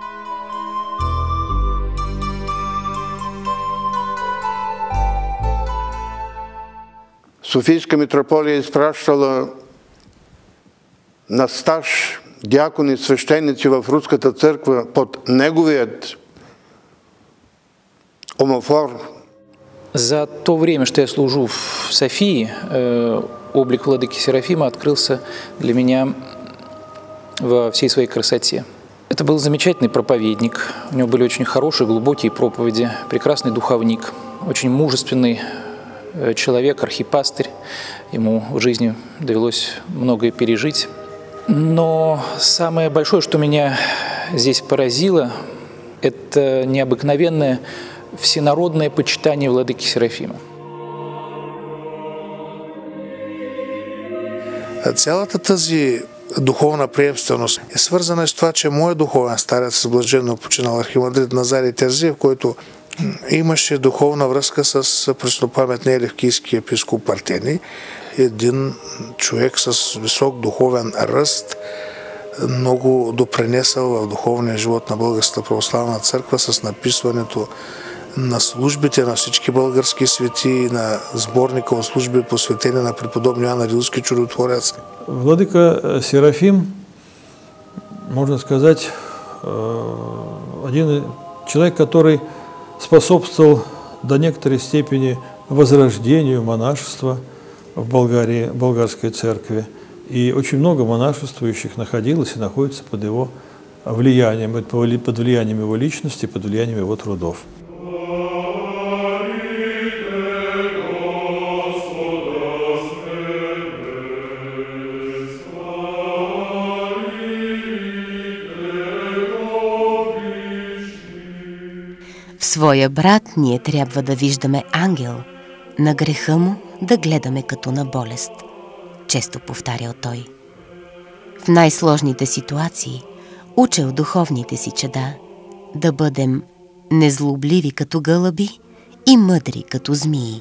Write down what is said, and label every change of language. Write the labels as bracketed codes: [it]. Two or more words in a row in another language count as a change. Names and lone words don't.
[bg] Софийска митрополия изпращала на стаж дякони свещеници в Руската църква под неговият омофор. [ru] За то время, что я служу в Софии, облик владыки Серафима открылся для меня во всей своей красоте. Это был замечательный проповедник, у него были очень хорошие, глубокие проповеди, прекрасный духовник, очень мужественный человек, архипастырь. Ему в жизни довелось многое пережить. Но самое большое, что меня здесь поразило, это необыкновенное всенародное почитание владыки Серафима. [bg] Цялата тази духовна приемственост е свързана с това, че моят духовен старец с блаженно починал архимандрит Назарий Терзиев, който имаше духовна връзка с преснопаметния левкийски епископ Артемий, един човек с висок духовен ръст, много допринесъл в духовния живот на Българската православна църква с написването на службите на всички български свети, на сборника от служби, посветени на преподобния Йоан Рилски чудотворец. [ru] Владыка Серафим, можно сказать, один человек, который способствовал до некоторой степени возрождению монашества в Болгарии, болгарской церкви. И очень много монашествующих находилось и находится под его влиянием, под влиянием его личности, под влиянием его трудов. [bg] В своя брат ние трябва да виждаме ангел, на греха му да гледаме като на болест, често повтарял той. В най-сложните ситуации учил духовните си чада да бъдем незлобливи като гълъби и мъдри като змии.